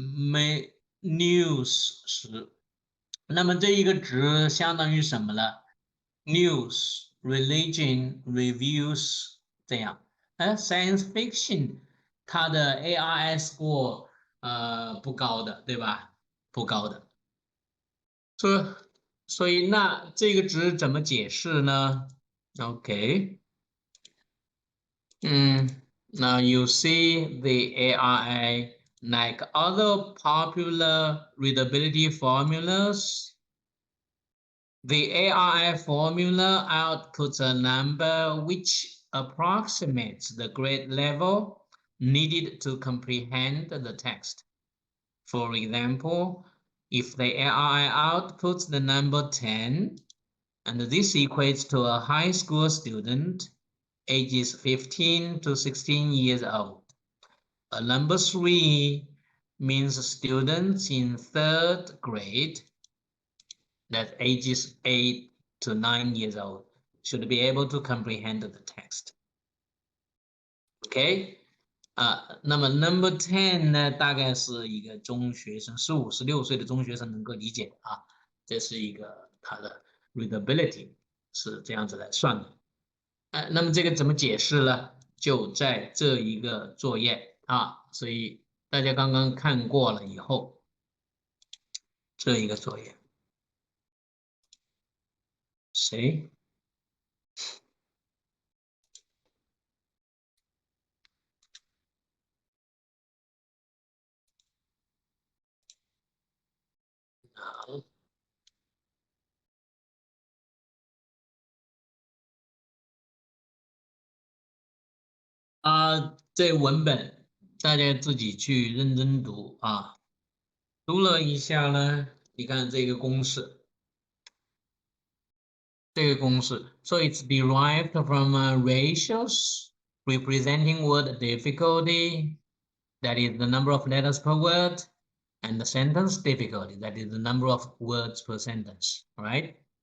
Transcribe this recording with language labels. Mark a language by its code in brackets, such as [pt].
[zh] 没 news 10，那么这一个值相当于什么了 ？news、religion、reviews 这样。 science fiction 它的 ARI score 不高的，对吧？不高的。所以那这个值怎么解释呢 [en] ？OK， now you see the ARI like other popular readability formulas. The ARI formula outputs a number which approximates the grade level needed to comprehend the text. For example, if the ARI outputs the number 10, and this equates to a high school student, ages 15 to 16 years old. A number 3 means students in 3rd grade, that ages 8 to 9 years old, should be able to comprehend the text. [zh] OK， 那么 number 10呢，大概是一个中学生，15、16岁的中学生能够理解啊，这是一个它的 readability 是这样子来算的。那么这个怎么解释呢？就在这一个作业啊，所以大家刚刚看过了以后，这一个作业，谁？这文本大家自己去认真读啊。读了一下呢，你看这个公式， [en] so it's derived from ratios representing word difficulty, that is the number of letters per word, and the sentence difficulty, that is the number of words per sentence, right?